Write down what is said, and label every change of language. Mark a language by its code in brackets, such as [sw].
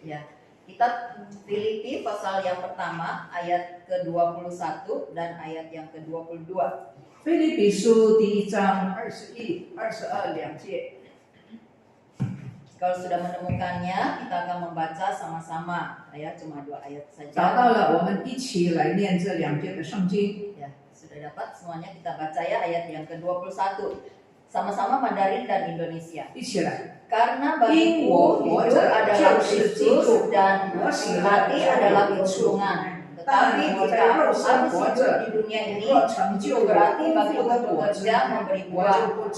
[id] Ya, kitab Filipi pasal yang pertama ayat ke-21 dan ayat yang ke-22. [zh] 腓立比书第1章21、22两节。 [id] Kalau sudah menemukannya, kita akan membaca sama-sama. Ya, cuma 2 ayat [zh] 找 [id] saja. [zh] 到了，我们一起来念这两节的圣经。 [id] Ya, sudah dapat semuanya, kita baca ya ayat yang ke-21. Sama-sama Mandarin dan Indonesia. [zh] 一起来。 [id] Karena bagiku hidup adalah Kristus dan mati adalah keuntungan. Tetapi jika aku harus hidup di dunia ini, itu berarti bagiku bekerja memberi buah.